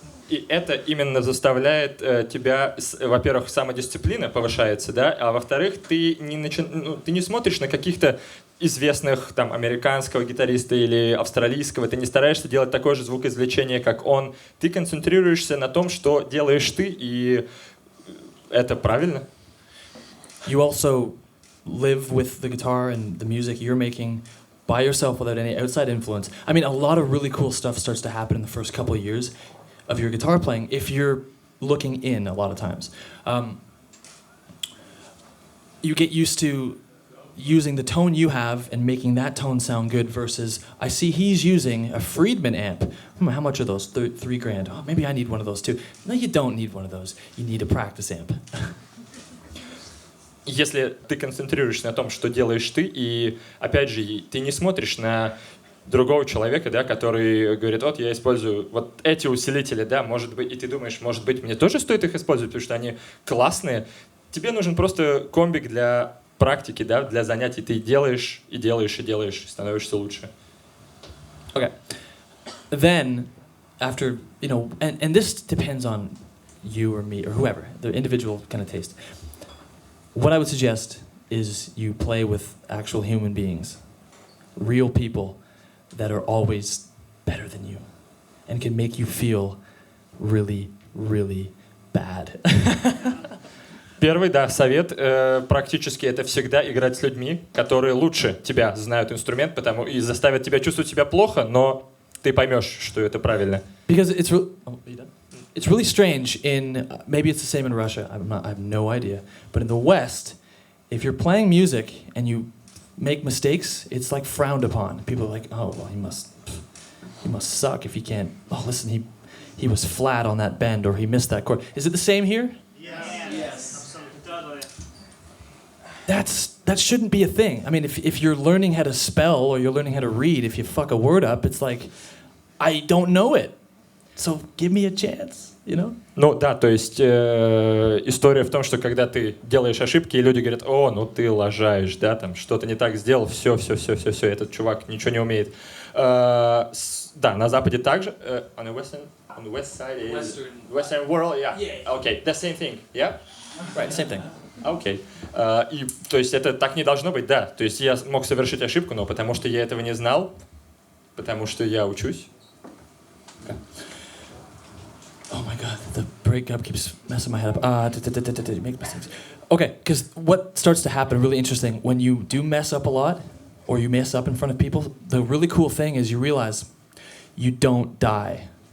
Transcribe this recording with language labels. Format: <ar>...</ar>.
<ru>И это именно заставляет тебя, во-первых, самодисциплина повышается, да, а во-вторых, ты не смотришь на каких-то известных там американского гитариста или австралийского, ты не стараешься делать такое же звукоизвлечение, как он. Ты концентрируешься на том, что делаешь ты, и это правильно.</ru> <en>You also live with the guitar and the music you're making by yourself without any outside influence. I mean, a lot of really cool stuff starts to happen in the first couple of years of your guitar playing if you're looking in a lot of times. You get used to using the tone you have and making that tone sound good versus I see he's using a Friedman amp. How much are those? $3,000. Oh, maybe I need one of those too. No, you don't need one of those. You need a practice amp.</en> <ru>Если ты концентрируешься на том, что делаешь ты, и, опять же, ты не смотришь на другого человека, да, который говорит, вот я использую вот эти усилители, да, может быть, и ты думаешь, может быть, мне тоже стоит их использовать, потому что они классные. Тебе нужен просто комбик для практики, да, для занятий. Ты делаешь, и делаешь, и делаешь, и становишься лучше.</ru> <en>Okay. Then, after, you know, and this depends on you or me or whoever, the individual kind of taste. What I would suggest is you play with actual human beings, real people that are always better than you and can make you feel really, really bad.</en> <ru>Первый, да, совет практически это всегда играть с людьми, которые лучше тебя знают инструмент, потому и заставят тебя чувствовать себя плохо, но ты поймешь, что это правильно.</ru> <en>Because it's really strange in, maybe it's the same in Russia, I have no idea, but in the West, if you're playing music and you make mistakes, it's like frowned upon. People are like, oh, well, he must suck if he can't, oh, listen, he was flat on that bend or he missed that chord. Is it the same here? Yes. That shouldn't be a thing. I mean, if you're learning how to spell or you're learning how to read, if you fuck a word up, it's like, I don't know it. So give me a chance, you know?</en> <ru>Ну да, то есть история в том, что когда ты делаешь ошибки, и люди говорят, о, ну ты лажаешь, да, там что-то не так сделал, все, этот чувак ничего не умеет. Да, на Западе также,</ru> <en>on the west side, Western world, yeah. Okay, the same thing, yeah? Right, same thing.</en> <ru>Окей. И, то есть это так не должно быть, да. То есть я мог совершить ошибку, но потому что я этого не знал, потому что я учусь.</ru> <en>Okay. Oh my god, the breakup keeps messing my head up. Make mistakes. Okay, because what starts to happen, really interesting, when you do mess up a lot, or you mess up in front of people, the really cool thing is you realize you don't die.</en>